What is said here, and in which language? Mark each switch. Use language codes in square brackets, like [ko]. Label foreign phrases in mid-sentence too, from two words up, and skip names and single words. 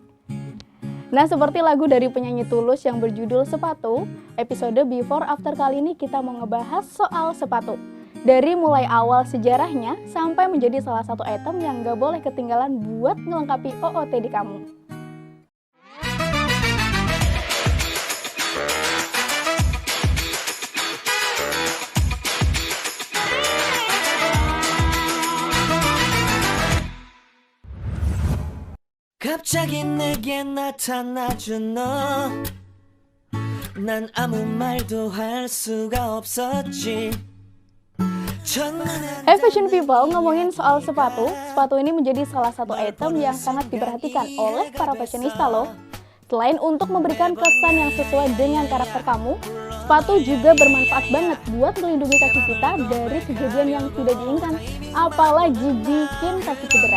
[id] Nah seperti lagu dari penyanyi Tulus yang berjudul Sepatu, episode Before After kali ini kita mau ngebahas soal sepatu. Dari mulai awal sejarahnya sampai menjadi salah satu item yang nggak boleh ketinggalan buat melengkapi OOTD kamu. [ko] 갑자기 내게 나타나준 너 난 아무 말도 할 수가 없었지. [en] Hey Fashion People, [id] ngomongin soal sepatu ini menjadi salah satu item yang sangat diperhatikan oleh para fashionista loh. Selain untuk memberikan kesan yang sesuai dengan karakter kamu, sepatu juga bermanfaat banget buat melindungi kaki kita dari kejadian yang tidak diinginkan, apalagi bikin kaki cedera.